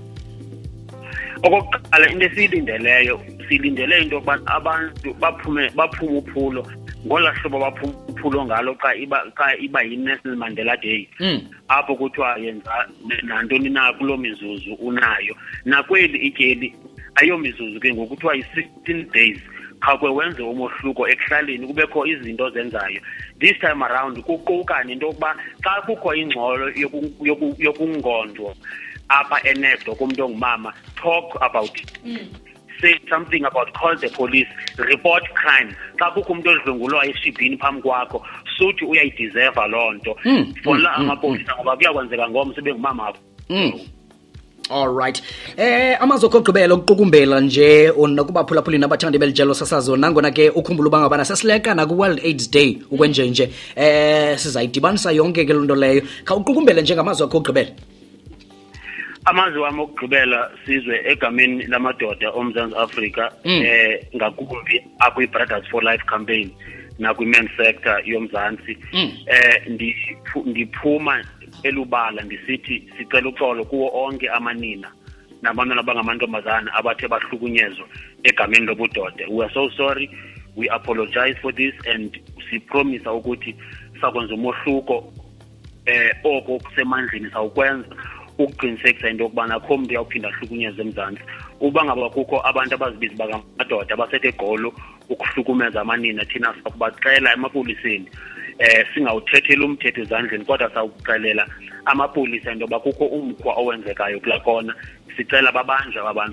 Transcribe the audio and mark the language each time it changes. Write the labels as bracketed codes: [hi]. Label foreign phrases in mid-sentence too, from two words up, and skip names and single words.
[xh] Okokuqala into silindele into yokuba abantu baphume uphulo ngola hlobo baphuma uphulo ngalo xa iba yi-National Mandela Day apho kuthiwa yenza nantoni na kulo mizuzu unayo nakweli ityeli ayomizuzu ke ngokuthiwa yi-16 days khakwe wenze umohluko ekuhlaleni kubekho izinto zenzayo. [en] This time around [xh] kuquka into yokuba xa kukho ingxolo yokungondwa apha enekdo kumuntu ongumama, [en] talk about it. Say something about, call the police, report crime. [xh] Xa kukho umuntu odlwengulwa eshibhini phambi kwakho suthi uyayideserve loo nto fola amapolisa ngoba kuyakwenzeka ngomso bengumama wakho. [en] All right. [xh] Amazwi okugqibela ukuqukumbela nje nakubaphulaphuli abathandi belijelo sasazo nangona ke ukhumbula uba ngabana sesilekana ku-World AIDS Day ukwenjenje sizayidibanisa yonke ke loo nto leyo. Khawuqukumbele nje ngamazwi akho okugqibela. Amazwi wami okugqibela sizwe egameni lamadoda oMzantsi Afrika ngakumbi akwi-Brothers for Life campaign nakwi- [en] men's sector [xh] yomzantsi ndiphuma elubala ndisithi sicela uxolo kuwo onke amanina nabantwana abangamantombazana abathe bahlukunyezwa egameni lobudoda. [en] We are so sorry, we apologize for this and [xh] sipromise ukuthi sakwenza umohluko oko kusemandleni sawukwenza ukuqinisekisa into yokubana akho mntu uyawuphinda ahlukunyezwe eMzantsi. Uba ngaba kukho abantu abazibiza bangamadoda abasethe egqolo ukuhlukumeza amanina thina sakubaxela emapoliseni singawuthethela umthetho ezandleni kodwa sawuxelela amapolisa into yoba kukho umkhwa owenzekayo kulaa kona sicela babanjwe abantu.